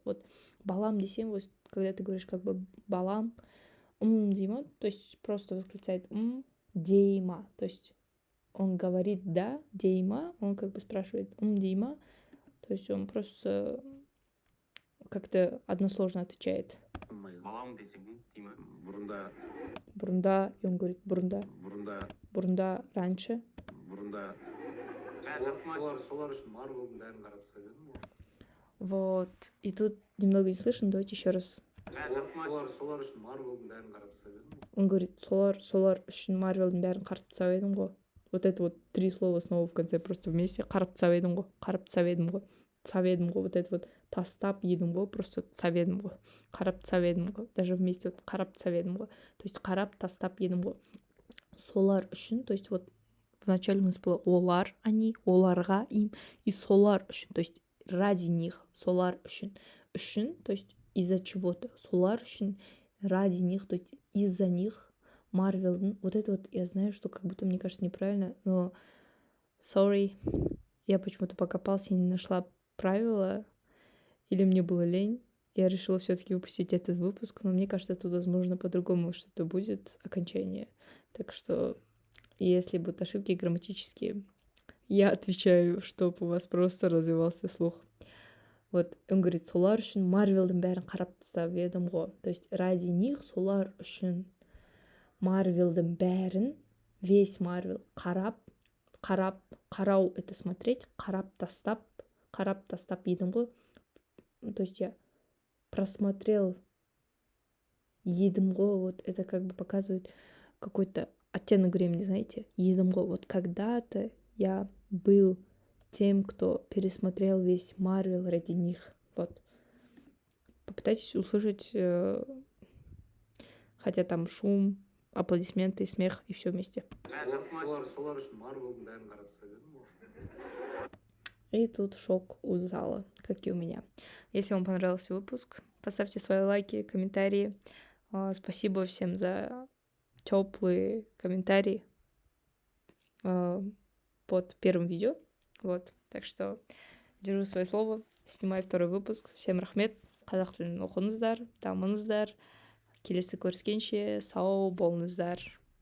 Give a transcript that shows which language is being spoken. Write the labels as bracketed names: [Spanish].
[Russian] Вот балам десен, вот когда ты говоришь как бы балам, дейма, то есть просто восклицает дейма, то есть он говорит да, дейма, он как бы спрашивает дейма, то есть он просто как-то односложно отвечает. [Kazakh] Балам десең, деймін. Бұрында. Бұрында, [Russian] и он говорит бұрында. [Kazakh] Бұрында. Бұрында раньше. Бұрында. Солар үшін Марвелдің бәрін қарап тастап едім ғой. [Russian] Вот. И тут немного не слышно, давайте еще раз. [Kazakh] Солар үшін Марвелдің бәрін қарап тастап едім ғой. [Russian] Он говорит, [Kazakh] солар үшін Марвелдің бәрін қарап тастап едім ғой. [Russian] Вот это вот 3 слова снова в конце просто вместе. [Kazakh] Қарап тастап едім ғой. Қарап тастап едім ғой. Тастап едім ғой. [Russian] Вот это вот [Kazakh] тастап едім ғой. Просто тастап едім ғой. Қарап тастап едім ғой. [Russian] Даже вместе вот [Kazakh] қарап тастап едім ғой. [Russian] То есть [Kazakh] қарап тастап едім ғой. [Russian] Солар үшін, то есть вот в начале у нас было олар, они, оларға, им, и [Kazakh] солар үшін, [Russian] то есть ради них, солар үшін. Үшін, то есть из-за чего-то. [Kazakh] Солар үшін, [Russian] ради них, то есть из-за них. Марвелдың, вот это вот, я знаю, что как будто мне кажется неправильно, но sorry, я почему-то покопался и не нашла правила, или мне было лень. Я решила все-таки выпустить этот выпуск, но мне кажется, тут, возможно, по-другому что-то будет, окончание. Так что, если будут ошибки грамматические, я отвечаю, чтобы у вас просто развивался слух. Вот, он говорит, [Kazakh] солар үшін Марвелдің бәрін қарап тастап едім ғой. [Russian] То есть, ради них, [Kazakh] солар үшін Марвелдің бәрін, [Russian] весь Марвел, қарау это смотреть, [Kazakh] қарап тастап едім ғой. [Russian] То есть, я просмотрел [Kazakh] едім ғой, [Russian] вот это как бы показывает какой-то оттенок времени, знаете, едім ғой. Вот когда-то я был тем, кто пересмотрел весь Марвел ради них. Вот. Попытайтесь услышать, хотя там шум, аплодисменты, смех и все вместе. [Kazakh] Солар үшін Марвелдің бәрін қарап тастап едім ғой. [Russian] И тут шок у зала, как и у меня. Если вам понравился выпуск, поставьте свои лайки, комментарии. Спасибо всем за теплые комментарии под первым видео. Вот, так что держу свое слово, снимаю второй выпуск. Всем [Kazakh] рахмет, қазақ тілін оқыңыздар, дамыңыздар, келесі көріскенше сау болыңыздар.